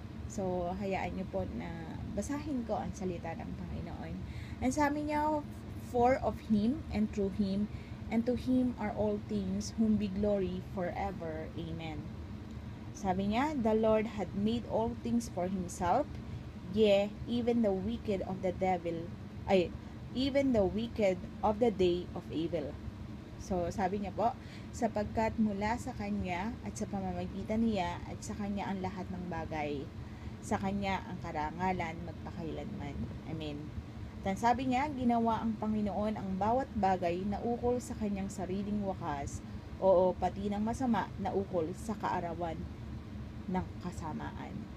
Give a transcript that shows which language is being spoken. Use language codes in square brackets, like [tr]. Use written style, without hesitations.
[tl] So, hayaan nyo po na basahin ko ang salita ng Panginoon. [en] And [tl] sabi niya, [en] for of Him, and through Him, and to Him are all things, whom be glory forever. Amen. [tl] Sabi niya, [en] the Lord had made all things for Himself, yea, even the wicked of the devil, even the wicked of the day of evil. [tl] So, sabi niya po, sapagkat mula sa Kanya at sa pamamagitan niya at sa Kanya ang lahat ng bagay. Sa Kanya ang karangalan magpakailanman. Amen. At sabi niya, ginawa ang Panginoon ang bawat bagay na ukol sa Kanyang sariling wakas, oo, pati ng masama na ukol sa kaarawan ng kasamaan.